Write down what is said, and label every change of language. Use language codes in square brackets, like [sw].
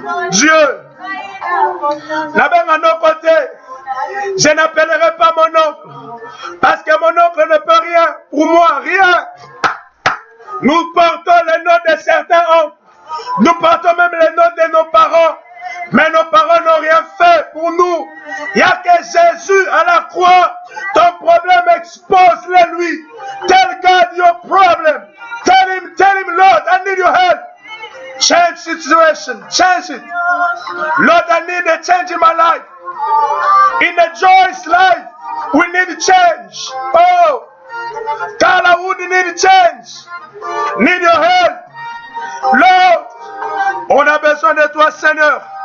[fr] Dieu. Là-bas à nos côtés, je n'appellerai pas mon oncle, parce que mon oncle ne peut rien pour moi, rien. Nous portons le nom de certains oncles, nous portons même le nom de nos parents, mais nos parents n'ont rien fait pour nous. Il n'y a que Jésus à la croix. Ton problème, expose-le lui. [en] Tell God your problem. Tell him, Lord, I need your help. Change situation, change it. Lord, I need a change in my life. In a joyous life, we need a change. Oh, Carla Wood, need a change. Need your help. [fr] Lord, on a besoin de toi, Seigneur.